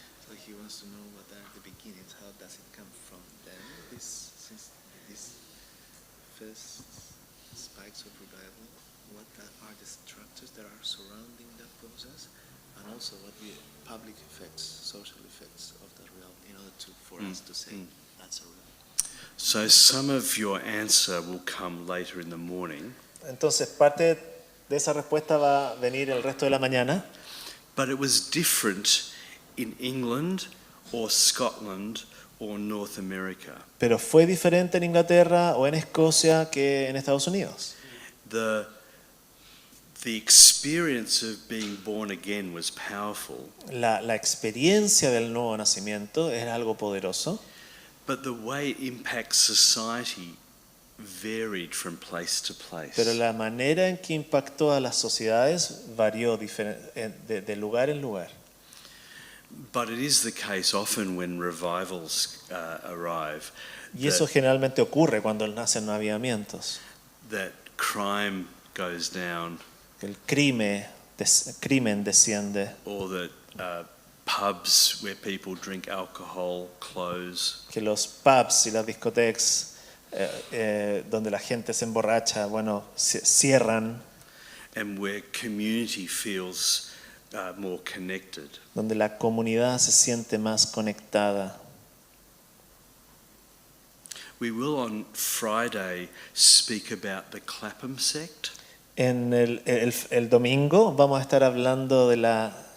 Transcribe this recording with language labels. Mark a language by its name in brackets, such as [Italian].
[English] So he wants to know what are the beginnings, how does it come from them, these first spikes of revival, what are the structures that are surrounding that process, and also what the public effects, social effects of that revival, in order for us to say that's a revival. So some of your answer will come later in the morning. [Spanish] Entonces, parte De esa respuesta va a venir el resto de la mañana. [English] But it was different in England or Scotland or North America. [Spanish] Pero fue diferente en Inglaterra o en Escocia que en Estados Unidos. [English] The experience of being born again was powerful, [Spanish] La experiencia del nuevo nacimiento es algo poderoso, [English] but the way it impacts society varied from place to place. [Spanish] pero la manera en que impactó a las sociedades varió de lugar en lugar. [English] But it is the case often when revivals arrive [Spanish] Y eso generalmente ocurre cuando nacen avivamientos. [English] that crime goes down, [Spanish] El crimen desciende, [English] or that pubs where people drink alcohol close, [Spanish] que los pubs y las discotecas donde la gente se emborracha, cierran, [English] and where community feels more connected. [Spanish] donde la comunidad se siente más conectada. [English] We will on Friday speak about the Clapham sect. [Spanish] En el domingo vamos a estar hablando de la...